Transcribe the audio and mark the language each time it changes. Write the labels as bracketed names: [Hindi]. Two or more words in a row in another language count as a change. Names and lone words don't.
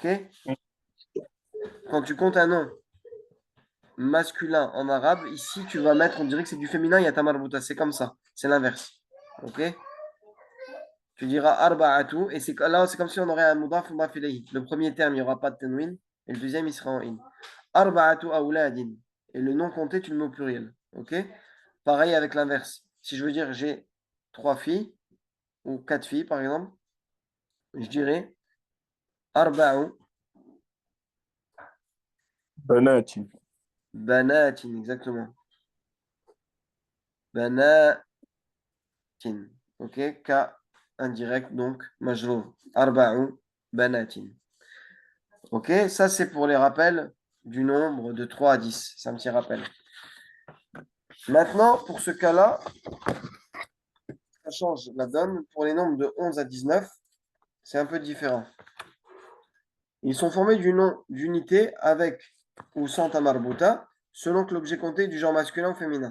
[French] Quand tu comptes un nom masculin en arabe, ici tu vas mettre, on dirait que c'est du féminin, il y a ta marbuta. C'est comme ça. C'est l'inverse. OK? Tu diras arba'atu. Et là, c'est comme si on aurait un mudaf ou [Arabic] مضاف إليه. [French] Le premier terme, il n'y aura pas de tanwin. Et le deuxième, il sera en in. [Arabic] أربعةُ أولادٍ. [French] Et le nom compté, tu le mets au pluriel. OK? Pareil avec l'inverse. Si je veux dire j'ai 3 filles ou 4 filles, par exemple, je dirais arba'u Banati. banatin. Exactement. Banatin. OK? K indirect, donc majrour. [Arabic] أربعُ بناتٍ. [French] OK? Ça, c'est pour les rappels du nombre de 3 à 10. C'est un petit rappel. Maintenant, pour ce cas-là, ça change la donne. Pour les nombres de 11 à 19, c'est un peu différent. Ils sont formés du nom d'unité avec ou sans tamarbuta, selon que l'objet compté est du genre masculin ou féminin.